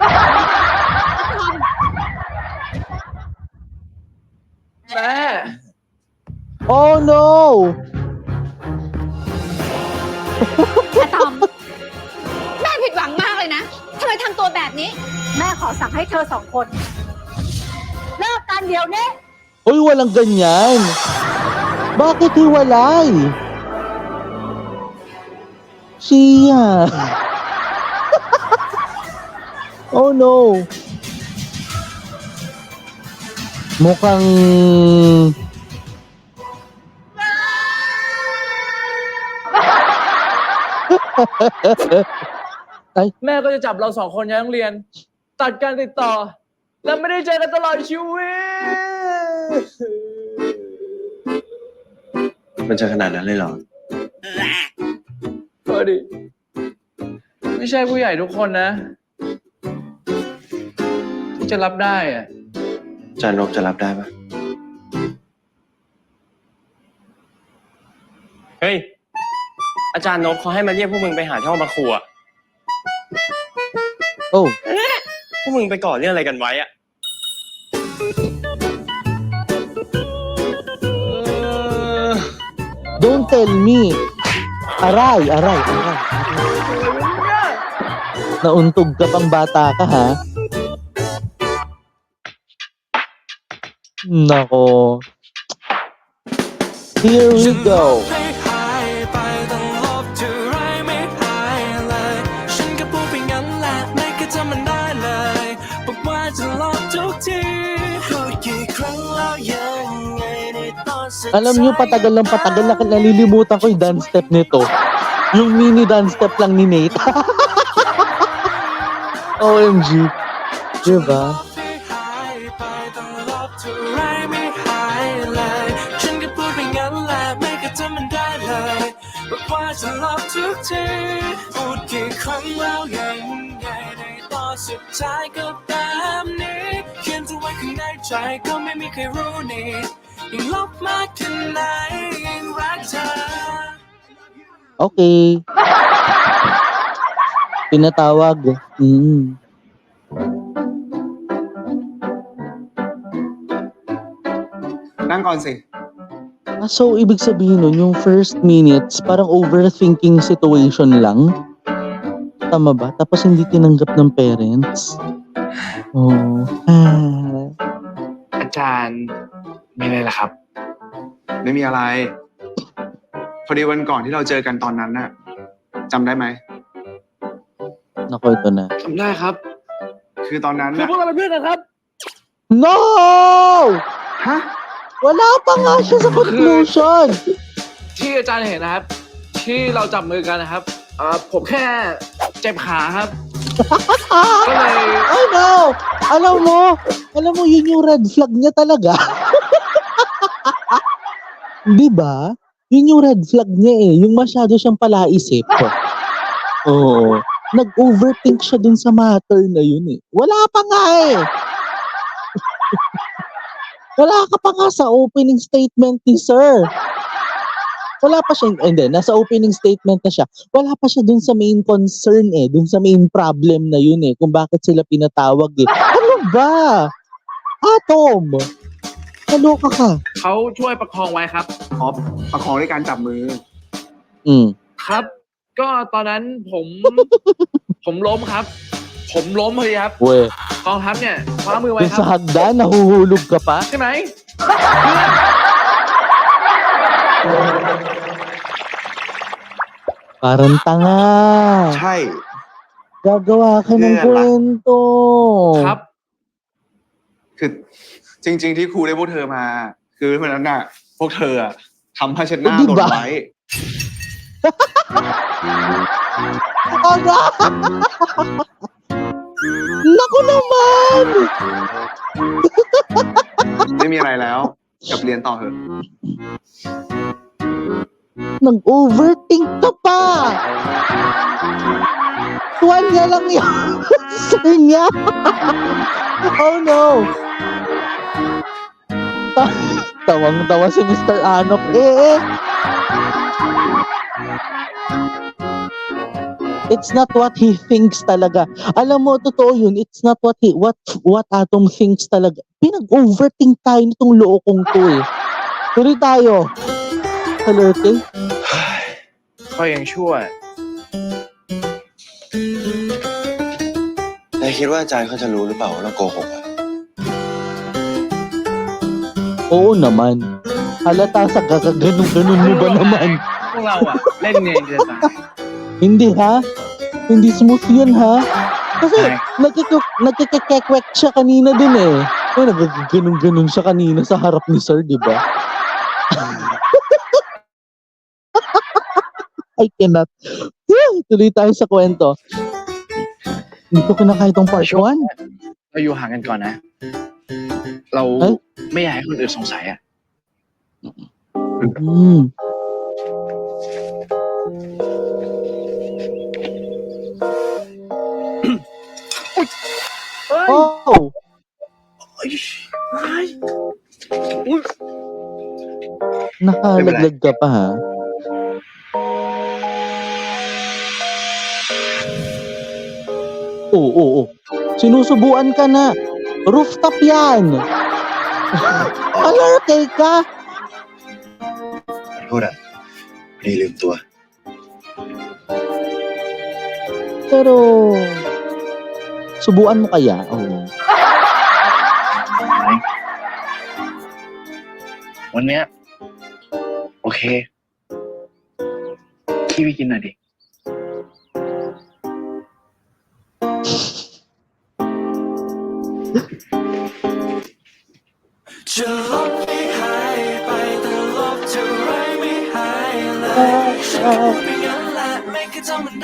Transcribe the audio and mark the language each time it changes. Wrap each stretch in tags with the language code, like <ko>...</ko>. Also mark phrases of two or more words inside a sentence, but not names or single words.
<th>แม่</th> <en>Oh no!</en> <th>อะตอม แม่ผิดหวังมากเลยนะทำไมทำตัวแบบนี้ แม่ขอสั่งให้เธอสองคนเลิกกันเดี๋ยวนี้</th> <tl>Uy, walang ganyan. Bakit hiwalay? Siya.</tl> <en>Oh no.</en> <tl>Mukhang Ay,</tl> <th>แม่ก็จะจับเราสองคนย้ายโรงเรียน ตัดการติดต่อ แล้วไม่ได้เจอกันตลอดชีวิต มันจะขนาดนั้นเลยเหรอ เออดิ ไม่ใช่ผู้ใหญ่ทุกคนนะ ที่จะรับได้อะ จานนกจะรับได้ปะ เฮ้ย อาจารย์นพเขาให้มาเรียกพวกมึงไปหาที่ห้องประครัว</th> <en>oh,</en> <th>พวกมึงไปก่อเรื่องอะไรกันไว้อะ</th> <en>don't tell me.</en> <tl>Aray. Nauntog ka pang bata ka, ha? Nako.</tl> <en>Here we go.</en> <tl>'Alam niyo, patagal na nalilimutan ko yung</tl> <en>dance step</en> <tl>nito. Yung</tl> <en>mini dance step</en> <tl>lang ni Nate. OMG. Diba?</tl> <th>สุดท้ายก็แบบนี้เขียนเอาไว้ข้างในใจก็ไม่มีใครรู้นี่ยิ่งลบมากแค่ไหนยิ่งรักเธอ</th> <tl>Okay. Pinatawag.</tl> <th>"นั่งก่อนสิ"</th> <tl>So, ibig sabihin nun, yung</tl> <en>first minutes,</en> <tl>parang</tl> <en>overthinking situation</en> <tl>lang. Tama ba? Tapos hindi tinanggap ng parents.</tl> <en>Oh.</en> <th>อาจารย์มีอะไรล่ะครับ "ไม่มีอะไร พอดีวันก่อนที่เราเจอกันตอนนั้นน่ะจำได้ไหม Nako, ito na. ทำได้ครับ คือตอนนั้น คือ น่ะ พวกเราเป็นเพื่อนกันครับ</th> <en>No!</en> <th>ฮะ</th> <tl>Wala pa nga siya sa conclusion.</tl> <th>ที่อาจารย์เห็นนะครับ ที่เราจับมือกันนะครับผมแค่เจ็บขาครับ ก็เลย</th> <en>I know!</en> <tl>Alam mo, yun yung</tl> <en>red flag</en> <tl>niya talaga. Di ba? Yun yung</tl> <en>red flag</en> <tl>niya eh. Yung masyado siyang palaisip. Oo. Nag-overthink siya dun sa matter na yun eh. Wala pa nga eh. Wala ka pa nga sa</tl> <en>opening statement</en> <tl>ni sir. Wala pa siya, hindi, nasa</tl> <en>opening statement</en> <tl>na siya. Wala pa siya dun sa</tl> <en>main concern</en> <tl>eh, dun sa</tl> <en>main problem</en> <tl>na yun eh, kung bakit sila pinatawag eh. Ano ba? Atom! Kaloka ka.</tl> <th>เขาช่วยประคองไว้ครับ อ๋อประคองด้วยการจับมือ ครับ ก็ตอนนั้นผมล้มครับ ผมล้มเลยครับ</th> <tl>Weh,</tl> <th>กองทัพเนี่ยคว้ามือไว้</th> <tl>dun</tl> <th>ครั</th> <tl>sa</tl> <th>บ</th> <tl>hagdan, nahuhulog ka pa?</tl> <th>ใช่ไหม</th> <tl>Parang tanga.</tl> <th>ใช่</th> <tl>Gagawa ka ng Kaya ba? kwento.</tl> <th>ครับ คือจริง ๆ ที่ครูได้พวกเธอมา คือวันนั้นน่ะ พวกเธออะทำผ้าเช็ดหน้า</th> <tl>Di</tl> <th>หล่น</th> <tl>ba?</tl> <th>ไว้</th> <tl>Aga! Naku naman!</tl> <th>ไม่มีอะไรแล้วกลับเรียนต่อเถอะ</th> <tl>Nag-overthink ka pa! Tuwan niya lang yung sir niya. Oh no! Tawang-tawa si Mr. Anok.</tl> <en>It's not what he thinks talaga.</en> <tl>Alam mo, totoo yun.</tl> <en>It's not what Atom thinks talaga.</en> <tl>Pinag-overthink tayo nitong lookong to eh. Tuloy tayo. Alerte.</tl> <th>ก็ยังชั่ว นายคิดว่าอาจารย์เขาจะรู้หรือเปล่าว่าเราโกหกอะ</th> <tl>Oo naman. Halata sa gagaganong-ganon mo ba naman?</tl> <th>พวกเราอะเล่นเนียนจะตาย</th> <tl>Hindi ha? Hindi smooth yun ha? Kasi Ay. nagkikekwek siya kanina dun eh. Ay, nagagaganong-ganon siya kanina sa harap ni sir, di ba?</tl> <en>I cannot.</en> <tl>Tuloy tayo sa kwento. Hindi ko kinakaya itong part 1.</tl> <th>เราอยู่ห่างกันก่อนนะ เรา เอ้ย ไม่อยากให้คนอื่นสงสัยอะ Hmm. Oh!</th> <tl>Nakalaglag ka pa ha? Oo. Sinusubuan ka na. Rooftop yan. Alerte ka.</tl> <th>ขอโทษอะนี่ลืมตัว</th> <tl>Pero, subuan mo kaya? Oo.</tl> <th>วันเนี้ยโอเคขี้ไปกินหน่อยดิ จะลบไม่หายไปแต่ลบเท่าไรไม่หายเลยฉันก็พูดไปงั้นแหละไม่เคยจำมันได้</th>